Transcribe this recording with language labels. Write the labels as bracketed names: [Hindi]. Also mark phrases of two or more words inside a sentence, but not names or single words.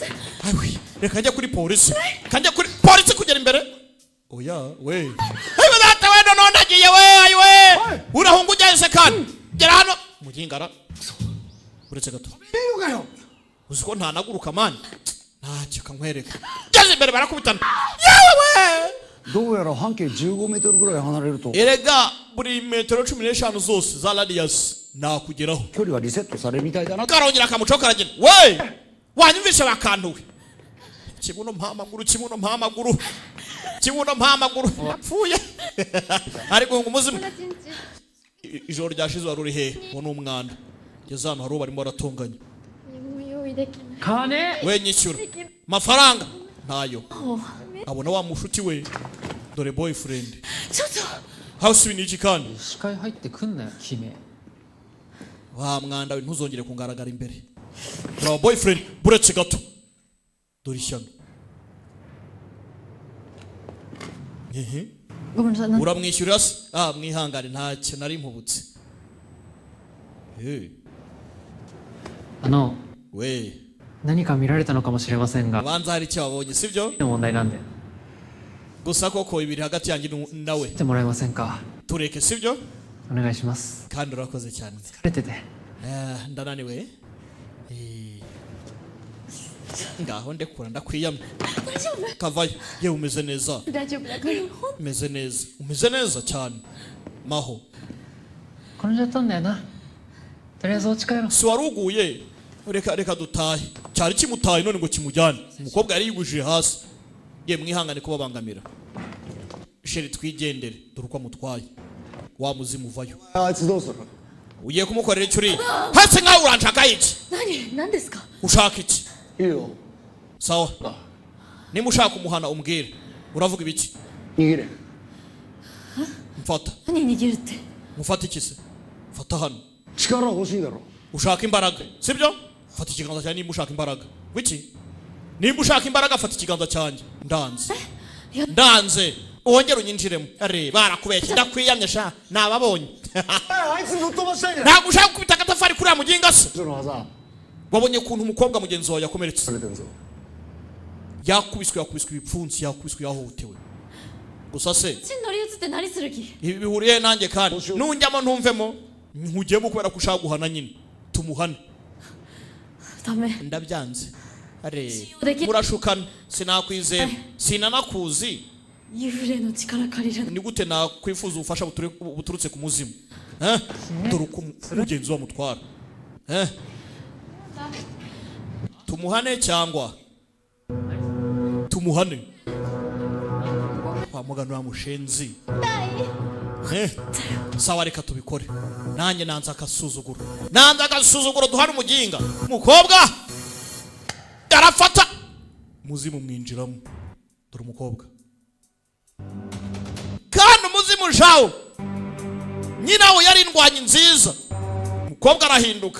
[Kinyarwanda] awi reka njye kuri polisi kajya kuri polisi kugera imbere oya we yewe data we none ndagiye we ayiwe urahunga ujyahise kandi gera hano mugingara uretse gato uzi ko ntanaguruka mani ntacyo kankwereka geze imbere barakubitana yewe we [Japanese] どうやら半径15メートルぐらい離れると [Kinyarwanda] erega buri metero 15 zose za radius nakugeraho [Japanese] 距離がリセットされるみたいだな [Kinyarwanda] karongera akamuco karagenda we wanyumvishe bakantuwe kibuno mpamaguru yapfuye ariko ngo umuzimu ijoro ryashize wari uri hehe uwo ni umwanda ngeze hano hari uwo barimo baratunganya [Japanese] 何も用意できない金 [Kinyarwanda] we nyishyura mafaranga ntayo abona wa mushuti we dore boyfriend [Japanese] ちょっと [Kinyarwanda] house ni iki kandi [Japanese] 視界入ってくんなよ姫 [Kinyarwanda] wa mwanda we ntuzongere kungaragara imbere ura boyfriend buretse gato dore ishyano [Japanese] ごめんなさい [Kinyarwanda] uramwishyurira se mwihangane ntacyo nari mpubutse we [Japanese] 何か見られたのかもしれませんが [Kinyarwanda] ubanza hari icyo wabonye sibyo [Japanese] の問題なんで [Kinyarwanda] gusa koko ibiri hagati yanjye nawe [Japanese] 来てもらえませんか [Kinyarwanda] tureke sibyo [Japanese] お願いします [Kinyarwanda] kandi urakoze cyane [Japanese] 疲れてて [Kinyarwanda] ndananiwe ngaho ndekura ndakwiyamye kavayo yewe umeze neza [Japanese] 大丈夫だから [Kinyarwanda] umeze neza cyane maho [Japanese] 転んじゃったんだよなとりあえずお家帰ろう [Kinyarwanda] si wari uguye reka dutahe cyari kimutaye none ngo kimujyane umukobwa yari yigujije hasi ye mwihangane kubabangamira sheri twigendere dore uko amutwaye wa muzimu uvayo [Japanese] あいつどうする [Kinyarwanda] ugiye kumukorera icyo uriye hasi nkaho uranshaka iki [Japanese] 何ですか [Kinyarwanda] ushaka iki [Japanese] いいよ [Kinyarwanda] sawa niba ushaka umuhana umbwire uravuga ibiki [Japanese] 逃げれ [Kinyarwanda] mfata [Japanese] 何握るって [Kinyarwanda] mufata iki se? Fata hano. [Japanese] 力欲しいだろ [Kinyarwanda] Ushaka imbaraga sibyo? Fata ikiganza cyanjye nimba ushaka imbaraga. Wiki? Nimba ushaka imbaraga fata ikiganza cyanjye. Ndanze. Ndanze. Wongera unyinjiremo. Are barakubeshya ndakwiyamye sha nababonye. [Japanese] あいつぶっ飛ばしたいんだ [Kinyarwanda] Ntabwo ushaka kubita agatafari kuri amuginga se. [Japanese] その技 [Kinyarwanda] Wabonye kuntu umukobwa mugenzi wawe yakomeretse. [Japanese] されてるぞ [Kinyarwanda] Yakubiswe ibipfunsi yakubiswe yahotewe. Gusa se [Japanese] ち乗り移って何する気 [Kinyarwanda] ibi bihuriye nanjye kandi nunjyamo ntumvemo nkujyemo kubera ko ushaka guhana nyine tumuhane [Japanese] ダメ [Kinyarwanda] ndabyanze are Ureke- murashukana sinakwizera sinanakuzi [Japanese] 幽霊の力借りるの [Kinyarwanda] ni gute nakwifuza ubufasha buturutse ku muzimu eh dore uko umugenzi wa mutwara eh tumuhane cyangwa tumuhane wamugana wa mushenzi sawa reka tubikore nanjye nanza akasuzuguro duhana umuginga umukobwa arafata muzimu mwinjiramo dore umukobwa kandi umuzimu jawo nyinawe yari indwanyi nziza umukobwa arahinduka